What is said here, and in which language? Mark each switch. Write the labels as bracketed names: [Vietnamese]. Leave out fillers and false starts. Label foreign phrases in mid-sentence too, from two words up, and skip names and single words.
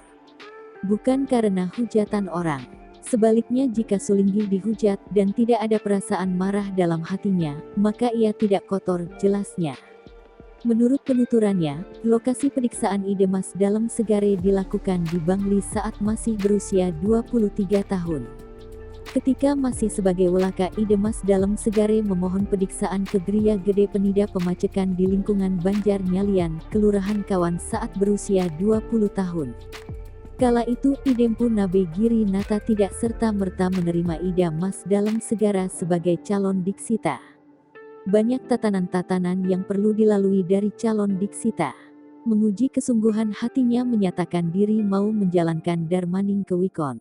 [Indonesian] Bukan karena hujatan orang. Sebaliknya jika Sulinggih dihujat dan tidak ada perasaan marah dalam hatinya, maka ia tidak kotor, jelasnya. Menurut penuturannya, lokasi periksaan Idemas Dalem Segare dilakukan di Bangli saat masih berusia 23 tahun. Ketika masih sebagai welaka, Idemas Dalem Segare memohon periksaan ke Geria Gede Penida Pemacekan di lingkungan Banjar Nyalian, Kelurahan Kawan saat berusia 20 tahun. Kala itu Idempu Nabe Giri Nata tidak serta-merta menerima Idemas Dalem Segara sebagai calon diksita. Banyak tatanan-tatanan yang perlu dilalui dari calon diksita. Menguji kesungguhan hatinya menyatakan diri mau menjalankan Darmaning Kewikon.